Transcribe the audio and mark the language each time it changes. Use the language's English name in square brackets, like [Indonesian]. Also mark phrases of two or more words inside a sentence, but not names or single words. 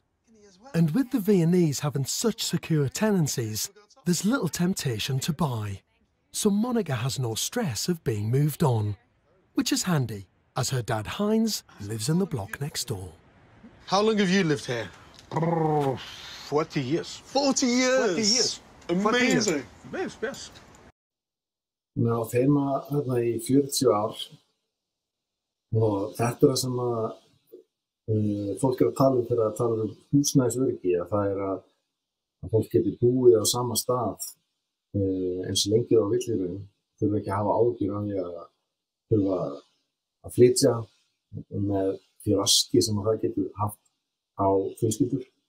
[English] And with the Viennese having such secure tenancies, there's little temptation to buy. So Monica has no stress of being moved on, which is handy, as her dad Heinz lives in the block next door. How long have you lived here? 40 years. 40 years? 40 years. Amazing. Yes. [Icelandic] Við erum á þeima þarna í 40 ár og þetta það sem að fólk að tala þegar að tala húsnæðisöryggi, að það að fólk geti búið á sama stað eins lengi á villirun, þurfa ekki að hafa áhyggjur af því að þurfa að flytja með því raski sem það getur haft á fjölskyldur.